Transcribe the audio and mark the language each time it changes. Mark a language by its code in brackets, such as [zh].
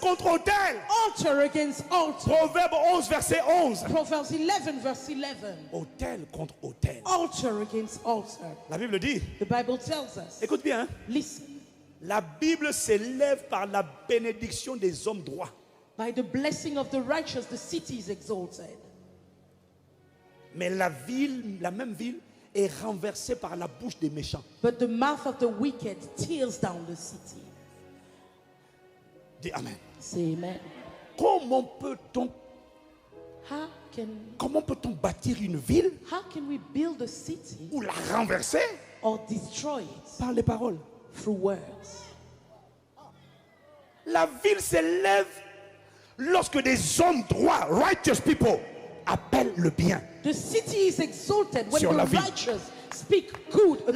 [fr] contre hôtel. [en] Altar against altar. [fr] Proverbe 11, verset 11. [en] Proverbs 11 verse 11. [fr] Hôtel contre hôtel. [en] Altar against altar. [fr] La Bible dit, [en] The Bible tells us. [fr] écoute bien, hein, [en] Listen. [fr] la Bible s'élève par la bénédiction des hommes droits. [en] By the blessing of the righteous, the city is exalted. [fr] Mais la ville, la même ville, est renversé par la bouche des méchants. [en] but the mouth of the wicked tears down the city. [fr] Dis Amen. [en] Say amen. [fr] Comment peut-on [en] How can [fr] bâtir une ville [en] we build a city [fr] ou la renverser [en] or destroy it [fr] par les paroles? [en] through words? [fr] La ville s'élève lorsque des hommes droits, [en] righteous people, [fr] appellent le bien. [en] The city is exalted when [fr] Sur la [en] the [fr] ville. [en] righteous speak good about